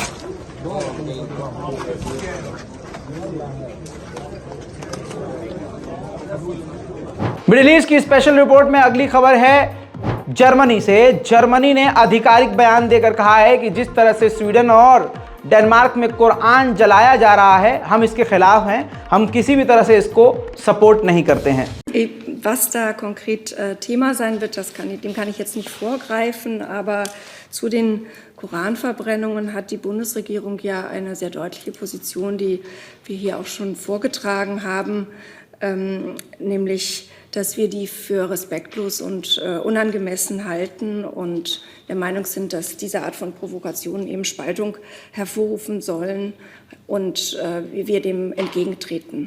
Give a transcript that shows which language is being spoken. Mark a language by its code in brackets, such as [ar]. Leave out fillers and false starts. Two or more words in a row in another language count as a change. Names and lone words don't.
[hi] मिडिल ईस्ट की स्पेशल रिपोर्ट में अगली खबर है जर्मनी से। जर्मनी ने आधिकारिक बयान देकर कहा है कि जिस तरह से स्वीडन और डेनमार्क में कुरान जलाया जा रहा है, हम इसके खिलाफ हैं। हम किसी भी तरह से इसको सपोर्ट नहीं करते हैं। [de] Was da konkret Thema sein wird, dem kann ich jetzt nicht vorgreifen, aber zu den Koranverbrennungen hat die Bundesregierung ja eine sehr deutliche Position, die wir hier auch schon vorgetragen haben, nämlich, dass wir die für respektlos und unangemessen halten und der Meinung sind, dass diese Art von Provokationen eben Spaltung hervorrufen sollen und wir dem entgegentreten.